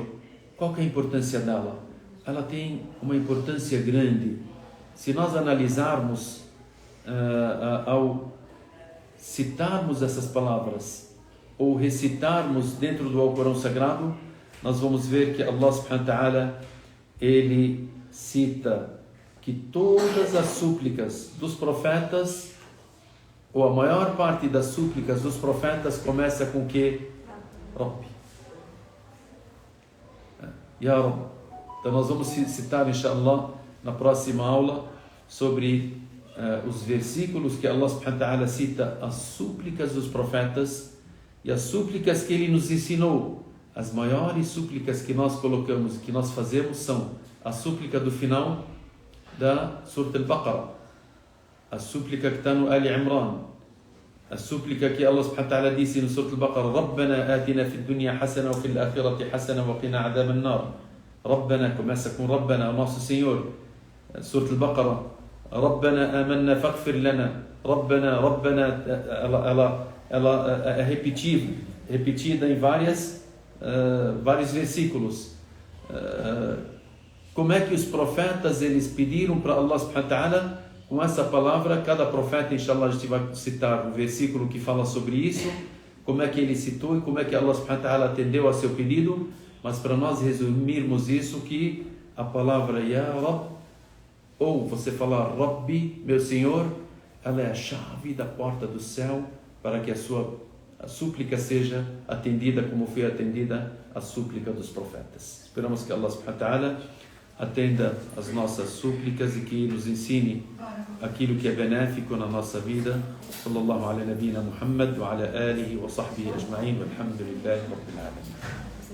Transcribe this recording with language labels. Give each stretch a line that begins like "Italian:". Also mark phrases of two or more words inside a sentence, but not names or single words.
Portuguese: Qual que é a importância dela? Ela tem uma importância grande. Se nós analisarmos, ao citarmos essas palavras ou recitarmos dentro do Alcorão Sagrado, nós vamos ver que Allah
Arabic: سبحانه وتعالى,
Portuguese: Ele cita que todas as súplicas dos profetas, ou a maior parte das súplicas dos profetas, começa com o que?
Arabic: ربي. يا رب.
Portuguese: Então nós vamos citar, inshallah, na próxima aula, sobre os versículos que Allah
Arabic: سبحانه وتعالى
Portuguese: cita as súplicas dos profetas e as súplicas que Ele nos ensinou. As maiores súplicas que nós colocamos, que nós fazemos, são a súplica do final da Surah Al-Baqarah, a súplica que está no Ali Imran, a súplica que Allah
Arabic: سبحانه وتعالى
Portuguese: disse no Surah Al-Baqarah:
Arabic: ربنا آتنا في الدنيا حسنة وفي الآخرة حسنة وقنا عذاب النار.
Portuguese: Rabbana, começa com Rabbana, o nosso Senhor. Surah Al-Baqarah:
Arabic: ربنا آمنا فاغفر لنا.
Portuguese: Rabbana, ela é repetida em vários versículos. Como é que os profetas eles pediram para Allah
Arabic: سبحانه وتعالى
Portuguese: com essa palavra? Cada profeta, inshallah, a gente vai citar um versículo que fala sobre isso, como é que ele citou e como é que Allah
Arabic: سبحانه وتعالى
Portuguese: atendeu a seu pedido. Mas para nós resumirmos isso, que a palavra
Arabic: يا رب,
Portuguese: ou você falar Rabbi, meu Senhor, ela é a chave da porta do céu para que a súplica seja atendida como foi atendida a súplica dos profetas. Esperamos que Allah
Arabic: سبحانه وتعالى
Portuguese: atenda as nossas súplicas e que nos ensine aquilo que é benéfico na nossa vida.
Arabic: صلى الله على نبينا محمد وعلى آله وصحبه أجمعين، والحمد لله رب العالمين.